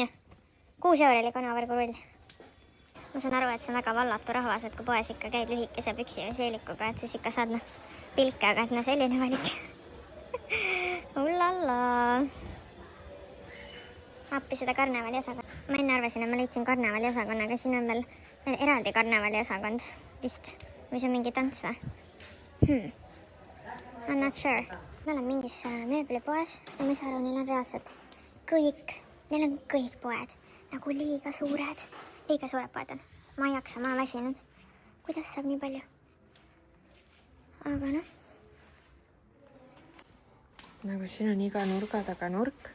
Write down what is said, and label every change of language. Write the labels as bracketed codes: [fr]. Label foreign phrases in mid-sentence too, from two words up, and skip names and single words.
[et] 6 euro oli kanavõrgu rull. Ma saan aru, et see on väga vallatu rahvas, et kui poes ikka käid lühikese püksi või seelikuga, et siis ikka saad pilke, aga et selline valik. Ullalla. Appi seda karnevali osakond. Ma enne arvasin, et ma leidsin karnevali osakonna, aga siin on veel eraldi karnevali osakond vist. Või see on mingi tants või? [en] I'm not sure. [et] Me oleme mingis mööblipoes ja ma saan aru, neil on reaalselt neil on kõik poed. Nagu liiga suured poed on. Ma ei jaksa, ma olen väsinud. Kuidas saab nii palju? Aga noh. Nagu siin on iga nurga taga nurk.